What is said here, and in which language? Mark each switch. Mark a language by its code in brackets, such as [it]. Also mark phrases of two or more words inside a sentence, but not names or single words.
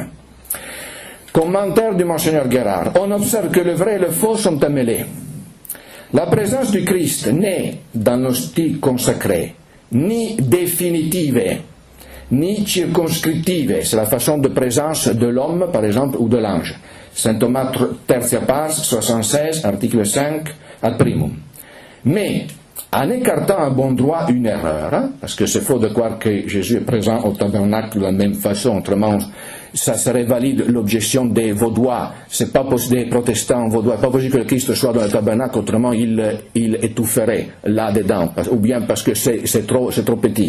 [fr] Commentaire du Monseigneur Guérard. On observe que le vrai et le faux sont emmêlés. La présence du Christ n'est, dans l'hostie consacrée, ni définitive, ni circonscriptive. C'est la façon de présence de l'homme, par exemple, ou de l'ange. Saint Thomas Tertia Pars, 76, article 5, [la] ad primum. [fr] Mais, en écartant à bon droit une erreur, parce que c'est faux de croire que Jésus est présent au tabernacle de la même façon, autrement ça serait valide l'objection des Vaudois, c'est pas possible, des protestants Vaudois, pas possible que le Christ soit dans le tabernacle, autrement il étoufferait là-dedans, ou bien parce que c'est trop petit.